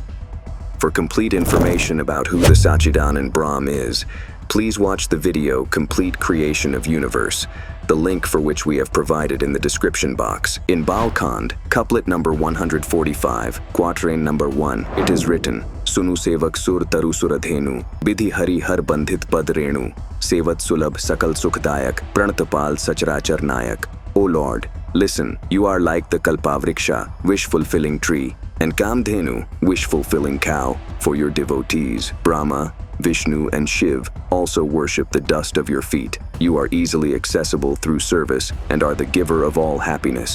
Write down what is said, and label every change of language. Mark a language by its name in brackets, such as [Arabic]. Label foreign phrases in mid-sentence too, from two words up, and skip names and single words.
[English] For complete information about who the Sachidanand Brahm is, please watch the video Complete Creation of Universe, the link for which we have provided in the description box. In Balkand, couplet number 145, quatrain number 1, it is written, [Awadhi] सुनु सेवक सुर तरु सुरधेनु, बिधि हरि हर बंदित पद रेनु, सेवत सुलभ सकल सुखदायक, प्रनतपाल सचराचर नायक. [English] O Lord, listen, you are like the Kalpavriksha, wish-fulfilling tree, and Kamdhenu, wish-fulfilling cow, for your devotees, Brahma, Vishnu, and Shiv, also worship the dust of your feet. You are easily accessible through service and are the giver of all happiness.